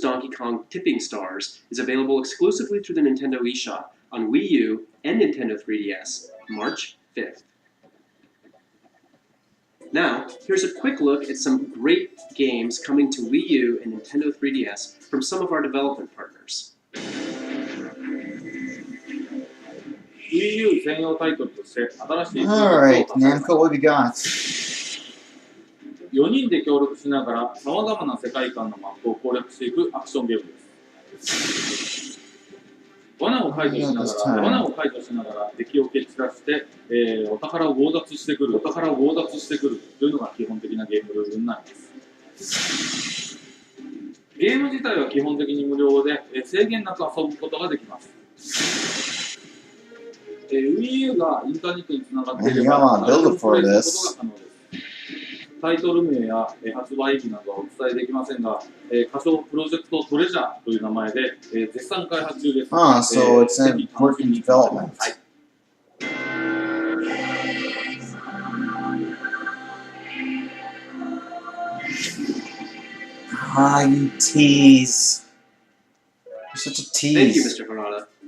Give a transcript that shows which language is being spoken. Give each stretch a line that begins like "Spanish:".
English: Donkey Kong Tipping Stars is available exclusively through the Nintendo eShop on Wii U and Nintendo 3DS, March 5th. Now, here's a quick look at some great games coming to Wii U and Nintendo 3DS from some of our development partners.
Japanese: Wii U 専用タイトルとして新しい
English: Alright, Namco, what we got?
Japanese: 4人で協力しながらさまざまな世界観のマップを攻略していくアクションゲームです。罠を解除しながら敵を蹴散らして、お宝を強奪してくるというのが基本的なゲームルールになります。ゲーム自体は基本的に無料で、制限なく遊ぶことができます。 Wii U がインターネットにつながっていれば、誰でもプレイすることが可能です。タイトル名や発売日などはお伝えできませんが、仮想プロジェクトトレジャーという名前で、絶賛開発中です。
English: Ah, so it's in working development.
Japanese: はい。
English: Ah, you tease. You're such a Thank you, tease. Mr. Harada.